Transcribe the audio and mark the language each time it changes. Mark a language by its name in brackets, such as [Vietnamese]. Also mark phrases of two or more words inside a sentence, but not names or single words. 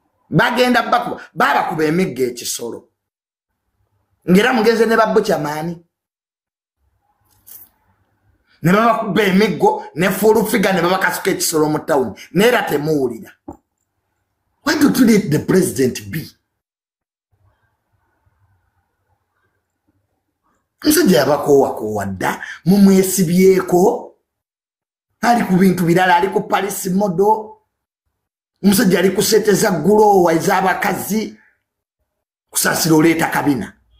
[Ganda] Bagenda bakuba, babakuba emiggo ekisolo. Ngera mugenze ne ba Buchamani. Ne babakuba emiggo, ne [English] full figure [Ganda] ne babakasuka ekisolo mu town. Neera temuwulira. [English] Why don't you let the president be? [Ganda] Omusajja yabakoowa koowa dda, mumwesibyeko. Ali ku bintu birala, ali ku Paris Modo. Omusajja ali ku sente za gulowa ez'abakazi. Kusaasira oleeta kabina.